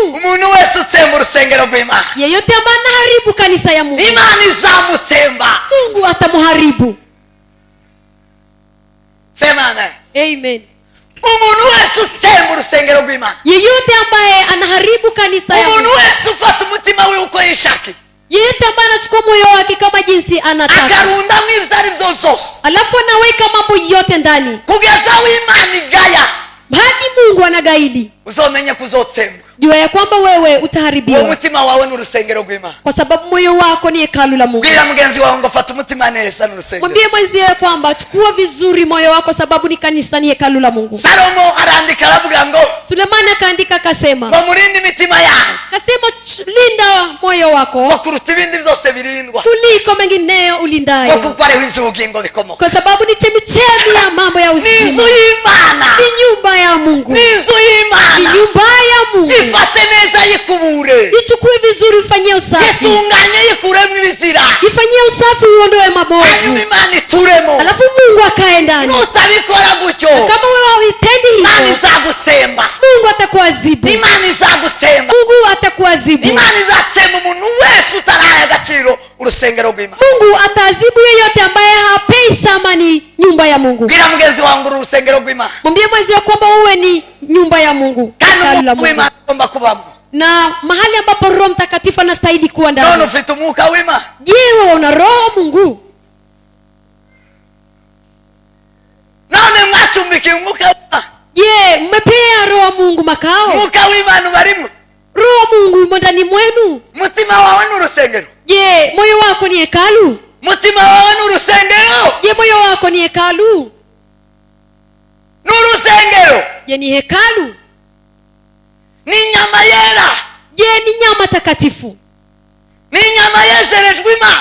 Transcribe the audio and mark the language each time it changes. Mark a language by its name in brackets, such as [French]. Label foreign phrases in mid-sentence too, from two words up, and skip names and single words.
[Kinyarwanda] umuntu wese utsemba urusengero rw'Imana, [Swahili] Yeyote ambaye anaharibu kanisa ya Mungu, [Kinyarwanda] Imana izamutsemba. [Swahili] Mungu atamuharibu. sema amen. Amen. [Kinyarwanda] umuntu wese utsemba urusengero rw'Imana, [Swahili] Yeyote ambaye anaharibu kanisa ya [Kinyarwanda] umuntu [Swahili] Mungu, [Kinyarwanda] wese ufata umutima we uko yishaki, [Swahili] yeyote ambaye anachukua moyo wake kama jinsi anataka, [Kinyarwanda] akarundamo ibyo ari byo byose, [Swahili] alafu anaweka mambo yote ndani, [Kinyarwanda] kugeza aho Imana igaya, [Swahili] hadi Mungu anagaili, [Kinyarwanda] uzomenye kuzotsembwa. [Swahili] jua ya kwamba wewe [Kinyarwanda] uwo [Swahili] utaharibiwa, [Kinyarwanda] mutima wawe ni urusengero rw'Imana. [Swahili] kwa sababu moyo wako ni hekalu la Mungu. [Kinyarwanda] bwira mugenzi wawe ngo fata umutima neza n'urusengero. [Swahili] Mwambie mwenzie kwamba chukua vizuri moyo wako, sababu ni kanisa, ni hekalu la Mungu. [Kinyarwanda] Salomo arandika aravuga ngo, [Swahili] Sulemani akaandika akasema, [Kinyarwanda] ngo murinde imitima yanyu [Swahili] linda moyo [Kinyarwanda] ngo [Swahili] wako [Kinyarwanda] kuruta ibindi byose birindwa, [Swahili] kuliko mengineyo [Kinyarwanda] ngo [Swahili] ulindayo, [Kinyarwanda] kuko ariho iby'ubugingo bikomoka. [Swahili] kwa sababu ni chemichemi ya mambo ya [Kinyarwanda] ni inzu [Swahili] uzima, [Kinyarwanda] y'Imana, [Swahili] ni nyumba ya Mungu, [Kinyarwanda] ni inzu [Swahili] ni [Kinyarwanda] y'Imana. [Swahili] nyumba ya Mungu. [Kinyarwanda] ifate neza yikubure, [Swahili] Ichukue vizuri, ifanyie usafi, [Kinyarwanda] itunganye yikuremo ibizira, [Swahili] ifanyie usafi, uondoe [Kinyarwanda] hanyuma [Swahili] mabovu, [Kinyarwanda] Imana ituremo. [Swahili] alafu Mungu akae ndani. [Kinyarwanda] nutabikora gutyo, [Swahili] Kama wewe hauitendi [Kinyarwanda] Imana [Swahili] hivyo, [Kinyarwanda] izagutsemba, [Swahili] Mungu atakuadhibu. [Kinyarwanda] Imana izagutsemba, [Swahili] Mungu atakuadhibu. [Kinyarwanda] Imana izatsemba umuntu wese utaraye agaciro urusengero rw'Imana. [Swahili] Mungu ataadhibu yeyote ambaye hapei thamani nyumba nyumba ya Mungu. [Kinyarwanda] bwira mugenzi wangu urusengero rw'Imana, [Swahili] Mwambie mwenzio kwamba uwe ni nyumba ya Mungu, [Kinyarwanda] kandi [Swahili] hekalu la [Kinyarwanda] umwuka [Swahili] Mungu, [Kinyarwanda] w'Imana ugomba kubamo. [Swahili] na mahali ambapo Roho Mtakatifu anastahili kuwa [Kinyarwanda] none [Swahili] ndani. [Kinyarwanda] ufite umwuka w'Imana. [Swahili] Je, wewe una Roho wa Mungu? [Kinyarwanda] none mwacumbikiye umwuka w'Imana. [Swahili] Je, mmepea Roho wa Mungu makao? [Kinyarwanda] umwuka w'Imana ubarimo. [Swahili] Roho wa Mungu yumo ndani mwenu. [Kinyarwanda] mutima wawe ni urusengero. [Swahili] Je, moyo wako ni hekalu? [Kinyarwanda] mutima wawe ni urusengero. [Swahili] Je, moyo wako ni hekalu? [Kinyarwanda] ni urusengero. [Swahili] Je, ni hekalu? [Kinyarwanda] ni inyama yera. [Swahili] Je, ni nyama takatifu? [Kinyarwanda] ni inyama yezerejwe Imana.